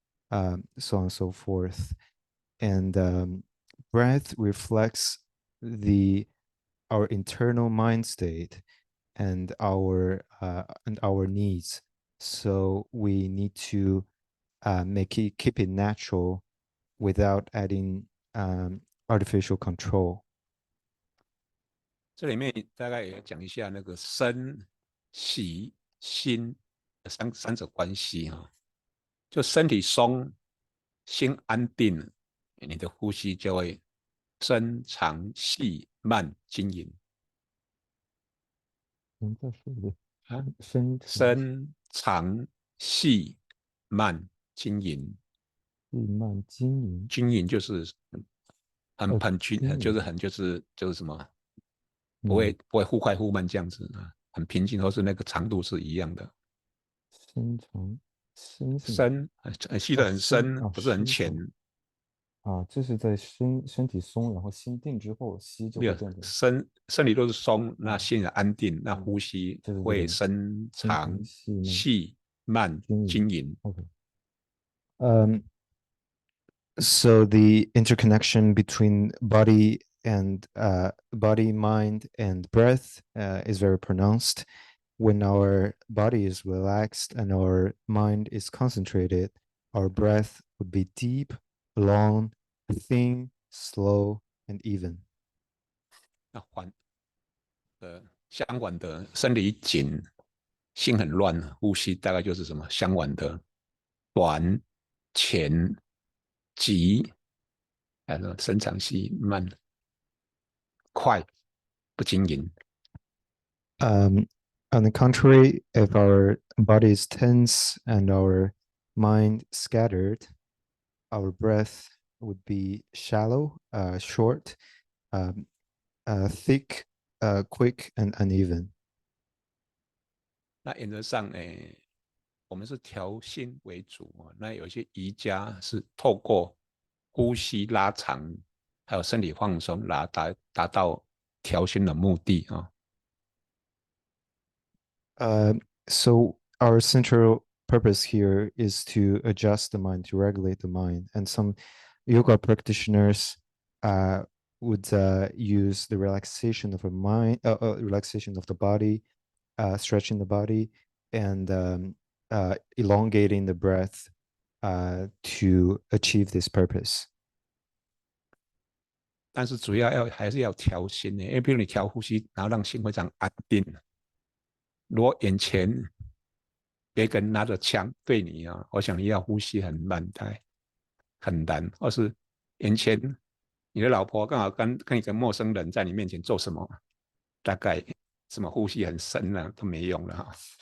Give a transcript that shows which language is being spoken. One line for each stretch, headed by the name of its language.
English: So on and so forth. And breath reflects our internal mind state and our needs. So we need to keep it natural without adding artificial control.
Chinese: 这里面大概也讲一下那个身、息、心三者关系哈。就身体松，心安定，你的呼吸就会深长细慢均匀。您再说一遍啊，深深长细慢均匀。细慢均匀，均匀就是很均，均匀就是什么，不会忽快忽慢这样子啊，很平静，或是那个长度是一样的。深长深是深吸得很深，不是很浅。啊，这是在身体松，然后心定之后，息就会变成身体都是松，那心也安定，那呼吸就是会深长细慢均匀。
English: OK， so the interconnection between body and body, mind, and breath is very pronounced. When our body is relaxed and our mind is concentrated, our breath would be deep, long, thin, slow, and even.
Chinese: 那相反的，身体紧，心很乱，呼吸大概就是什么相反的短、浅、急，还有深长细慢、快、不均匀。
English: On the contrary, if our body is tense and our mind scattered, our breath would be shallow, short, thick, quick, and uneven.
Chinese: 那原则上，我们是调心为主啊。那有一些瑜伽是透过呼吸拉长，还有身体放松，达到调心的目的啊。
English: So our central purpose here is to adjust the mind, to regulate the mind. And some yoga practitioners would use the relaxation of the mind, relaxation of the body, stretching the body, and elongating the breath to achieve this purpose.
Chinese: 但是主要还是要调心的，因为比如你调呼吸，然后让心非常安定。如果眼前别个人拿着枪对你啊，我想你要呼吸很慢才很难，或是眼前你的老婆刚好跟一个陌生人在你面前做什么，大概什么呼吸很深了都没用了哈。